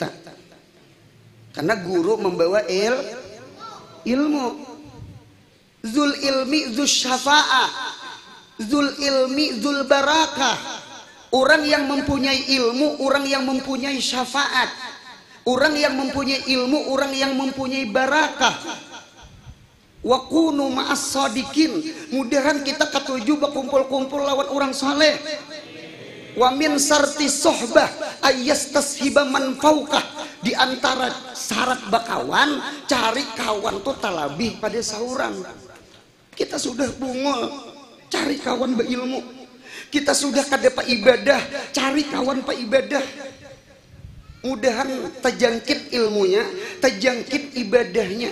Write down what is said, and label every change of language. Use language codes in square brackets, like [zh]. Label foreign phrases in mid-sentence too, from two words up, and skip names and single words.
[bjn] Karena guru membawa ilmu. [ar] ذو العلم ذو الشفاعة. ذو العلم ذو البركة. [bjn] Orang yang mempunyai ilmu, orang yang mempunyai syafaat. Orang yang mempunyai ilmu, orang yang mempunyai barakah. [ar] وكونوا مع الصادقين. [bjn] Mudahan kita ketujuh berkumpul-kumpul lawan orang saleh. [ar] ومن شرط الصحبة أن يستصحب من فوقه. [bjn] Di antara syarat bakawan, cari kawan tuh talabih pada saurang. Kita sudah bungul, cari kawan berilmu. Kita sudah kada pak ibadah, cari kawan pak ibadah. Mudahan terjangkit ilmunya, terjangkit ibadahnya.